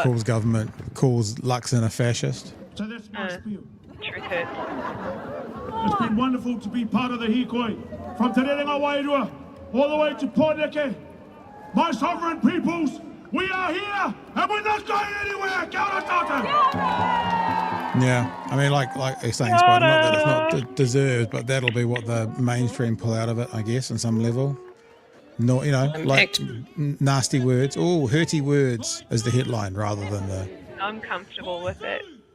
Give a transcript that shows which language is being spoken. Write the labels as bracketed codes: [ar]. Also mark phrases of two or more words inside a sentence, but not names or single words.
[en] calls Luxon a fascist. So that's my spiel. Truth hurts. It's been wonderful to be part of the Hikoi. From Te Rerenga Wairua all the way to Pōneke. My sovereign peoples, we are here and we're not going anywhere. [mi] Kia ora tātou. [en] Yeah, I mean, like you're saying, Spider, not that it's not deserved, but that'll be what the mainstream pull out of it, I guess, on some level. No, you know, like nasty words. Oh, hurty words is the headline rather than the. I'm comfortable with it.